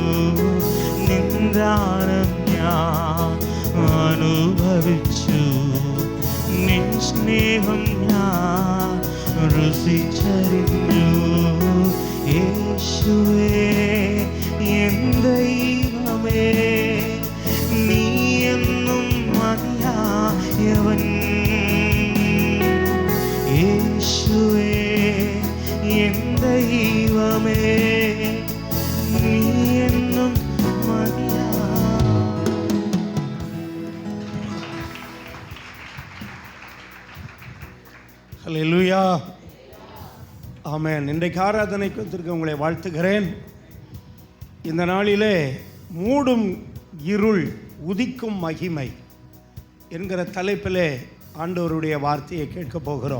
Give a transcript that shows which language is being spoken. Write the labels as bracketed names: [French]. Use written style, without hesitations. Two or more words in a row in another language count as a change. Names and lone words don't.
[Malayalam] നിന്ദാനം ഞാൻ അനുഭവിച്ചു നിൻ സ്നേഹം ഞാൻ രുചിച്ചറിഞ്ഞു യേശുവേ എൻ ദൈവമേ നീ എന്നും മതിയായവൻ യേശുവേ എൻ ദൈവമേ നീ എന്നും മതിയാ. [Tamil] ஹல்லேலூயா ஆமென். இன்றைக்கு ஆராதனைக்கு வந்திருக்க உங்களை வாழ்த்துகிறேன். இந்த நாளிலே மூடும் இருள் உதிக்கும் மகிமை என்கிற தலைப்பிலே ஆண்டவருடைய வார்த்தையை கேட்க போகிறோம்.